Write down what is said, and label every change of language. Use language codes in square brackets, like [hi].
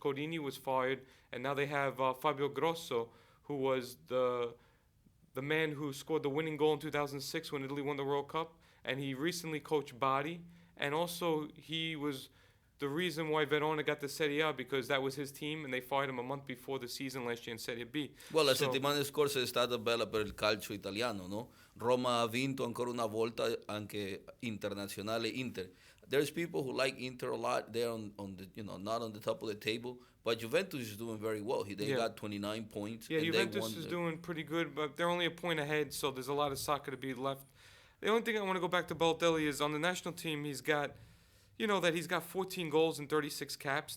[en] Codini was fired, and now they have Fabio Grosso, who was the man who scored the winning goal in 2006 when Italy won the World Cup, and he recently coached Bari, and also he was the reason why Verona got the Serie A because that was his team, and they fired him a month before the season last year in Serie B. [it] Well, la settimana scorsa è stata bella per il calcio italiano, no? Roma ha vinto ancora una volta anche internazionale Inter. [en] There's people who like Inter a lot. They're on the, you know, not on the top of the table. But Juventus is doing very well. They got 29 points. Yeah, Juventus is doing pretty good, but they're only a point ahead, so there's a lot of soccer to be left. The only thing I want to go back to Balotelli is on the national team, he's got 14 goals and 36 caps.